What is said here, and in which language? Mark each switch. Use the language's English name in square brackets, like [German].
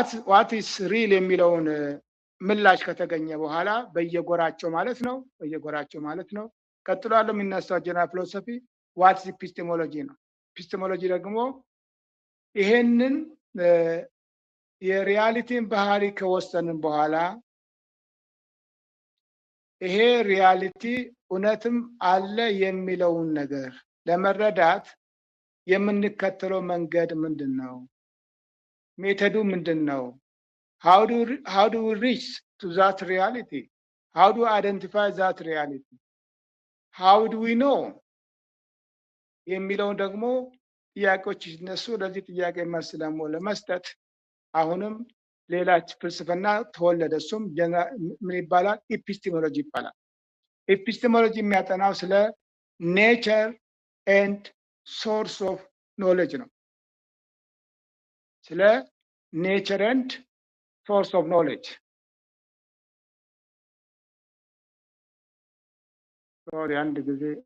[Amharic] ዋት ኢስ ሪል የሚለውን ምላሽ ከተገኘ በኋላ በየጎራቸው ማለት ነው ቀጥሎ ያለው የሚነሳው ጀነራል ፊሎሶፊ ዋትስ ኢፒስቴሞሎጂ ነው። ኢፒስቴሞሎጂ ደግሞ ይሄንን የሪያሊቲን ባህሪ ከወሰንን በኋላ ይሄ ሪያሊቲ እውነትም አለ የሚለውን ነገር ለመረዳት የምንከተለው መንገድ ምንድን ነው? ሜተዱ ምንድን ነው? [English] how do we reach to that reality? how do we identify that reality? how do we know? [Amharic] የሚለውን ደግሞ ጥያቄዎች ሲነሱ ለዚህ ጥያቄ መልስ ደግሞ ለመስጠት አሁንም ሌላ ፍልስፍና ተወለደ። እሱም ምን ይባላል? ኢፒስቴሞሎጂ ይባላል። ኢፒስቴሞሎጂ የሚያጠናው ስለ ኔቸር ኤንድ ሶርስ ኦፍ ኖሌጅ ነው። ስለ ኔቸር ኤንድ ሶርስ ኦፍ ኖሌጅ ሶሪ አንድ ጊዜ